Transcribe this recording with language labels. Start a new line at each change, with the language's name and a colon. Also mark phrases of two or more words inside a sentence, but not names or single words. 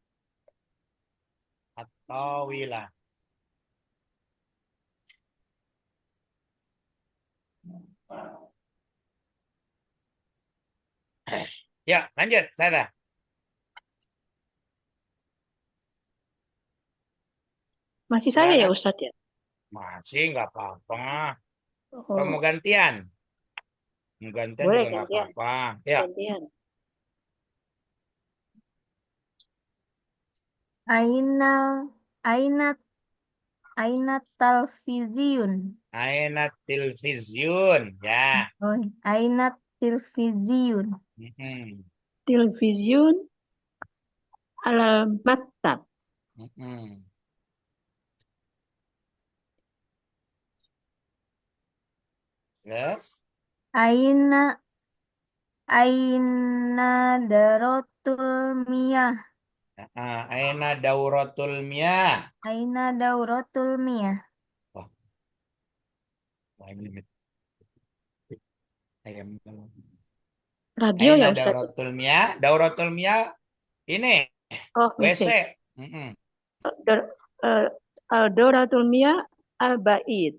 Indonesian: At-tawilah. Ya, lanjut, saya. Masih saya ya Silakan. Ustadz ya? Masih nggak apa-apa. Kalau mau Oh, gantian, mau gantian boleh juga nggak gantian. apa-apa. Ya, Gantian.
Arabic: أين أين أين تلفزيون. aina television. Ya. Oh, أين تلفزيون. Mm-mm. تلفزيون على مكتب. Mm-mm. Yes. أين أين دورة المياه. أين دورة المياه. أين دورة المياه.
Indonesian: Wah, ini ayam. Radio
Arabic: Aina
Indonesian: ya Ustadz?
Arabic: دورة المياه. دورة المياه ini
Indonesian: Oh, WC. WC. Mm-mm.
Arabic: Dor- eh, دورة المياه البعيد.